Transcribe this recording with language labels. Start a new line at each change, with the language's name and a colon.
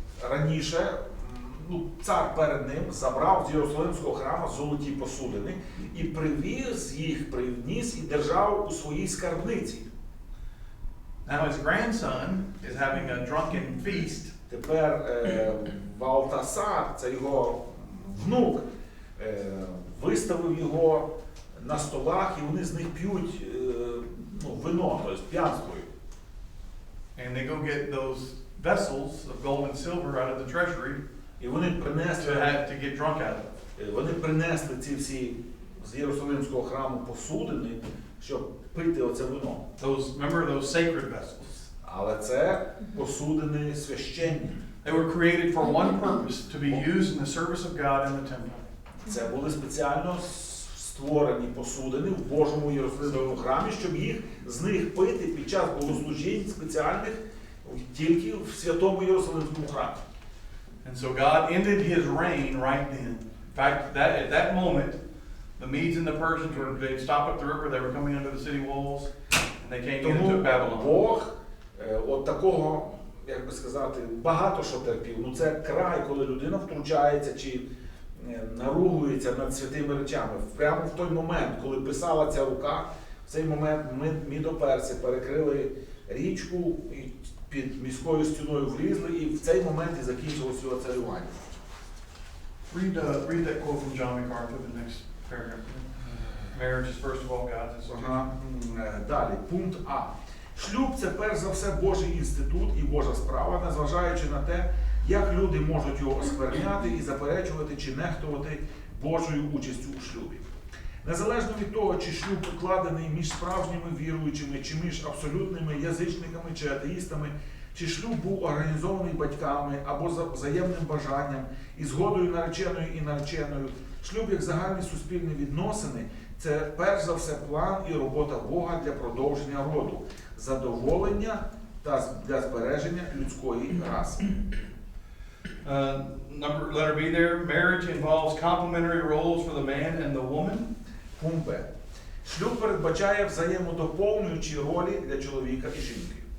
Ukrainian: Раніше цар перед ним забрав з Єрусалимського храму золоті посудини і приніс і держав у своїй скарбниці.
English: Now his grandson is having a drunken feast.
Ukrainian: Тепер Валтасар, це його внук, виставив його на столах, і вони з них п'ють вино, тобто п'янствують.
English: And they go get those vessels of gold and silver out of the treasury
Ukrainian: І вони принесли,
English: to get drunk out of.
Ukrainian: вони принесли ці всі з Єрусалимського храму посудини, щоб пити оце вино.
English: Remember those sacred vessels.
Ukrainian: Але це посудини священні.
English: They were created for one purpose, to be used in the service of God in the temple.
Ukrainian: Це були спеціально створені посудини в Божому Єрусалимському храмі, щоб з них пити під час богослужінь спеціальних тільки в святому Єрусалимському храмі.
English: And so God ended his reign right then. In fact, at that moment, the Medes and the Persians they'd stop up the river, they were coming under the city walls, and they came into Babylon.
Ukrainian: Бог от такого, як би сказати, багато що терпів. Це край, коли людина втручається чи наругується над святими речами. Прямо в той момент, коли писала ця рука, в цей момент мідоперси перекрили річку і під міською стіною влізли, і в цей момент і закінчилось його царювання.
English: Read that quote from John MacArthur, the next paragraph. Marriage is first of all God's institution.
Ukrainian: Далі, пункт А. Шлюб – це перш за все Божий інститут і Божа справа, незважаючи на те, як люди можуть його оскверняти і заперечувати чи нехтувати Божою участю у шлюбі. Незалежно від того, чи шлюб укладений між справжніми віруючими, чи між абсолютними язичниками чи атеїстами, чи шлюб був організований батьками або за взаємним бажанням і згодою нареченої і нареченою, шлюб як загальні суспільні відносини – це перш за все план і робота Бога для продовження роду, задоволення та для збереження людської раси.
English: Letter B there, marriage involves complementary roles for the man and the woman.
Ukrainian: Пункт Б. Шлюб передбачає взаємодоповнюючі ролі для чоловіка і жінки.